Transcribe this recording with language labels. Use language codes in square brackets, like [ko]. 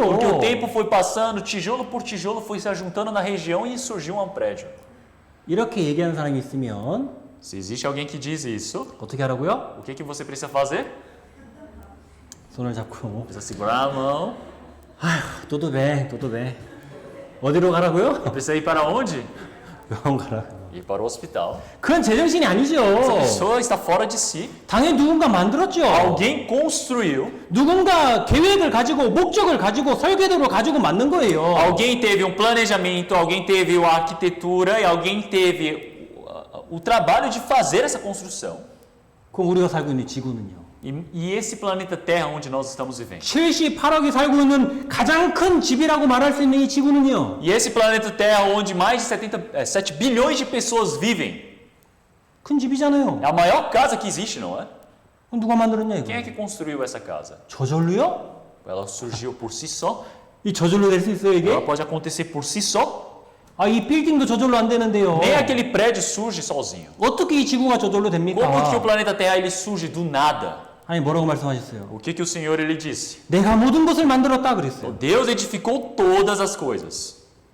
[pt] Porque o tempo foi passando, tijolo por tijolo foi se ajuntando na região e surgiu um prédio. [ko] 이렇게 얘기하는 사람이 있으면 [pt] Se existe alguém que diz isso, [ko] 어떻게 하라고요? [pt] o que você precisa fazer? [ko] 손을 잡고 [pt] Precisa segurar a mão. tudo bem. [ko] 어디로 가라고요? [pt] Precisa ir para onde? [ko] 병원 가라. [pt] Ir para o hospital. [ko] 그건 제정신이 [pt] Essa [ko] 아니죠. [pt] pessoa está fora de si. [ko] 당연히 누군가 만들었죠. [pt] Alguém construiu. [ko] 누군가 계획을 가지고 목적을 가지고 설계도를 가지고 만든 거예요. [pt] Alguém teve um planejamento, alguém teve a arquitetura e alguém teve o trabalho de fazer essa construção. [ko] 그럼 우리가 살고 있는 지구는요. [pt] E esse planeta Terra onde nós estamos vivendo. [ko] 78억이 살고 있는 가장 큰 집이라고 말할 수 있는 이 지구는요. [pt] E esse planeta Terra onde mais de 7 bilhões de pessoas vivem. [ko] 큰 집이잖아요. [pt] É a maior casa que existe, não é? [ko] 그럼 누가 만들었냐 이거? [pt] Quem é que construiu essa casa? [ko] 저절로요? [pt] Ela surgiu por si só. [ko] 이 저절로 될 수 있어요 이게? [pt] Ela pode acontecer por si só. [ko] 아, 이 빌딩도 저절로 안 되는데요. [pt] Nem aquele prédio surge sozinho. [ko] 어떻게 이 지구가 저절로 됩니까? [pt] Como que o planeta Terra ele surge do nada? [ko] 아니 뭐라고 말씀하셨어요? [pt] O que o Senhor ele disse? [ko] 내가 모든 것을 만들었다 그랬어요. [pt] Deus edificou todas as coisas.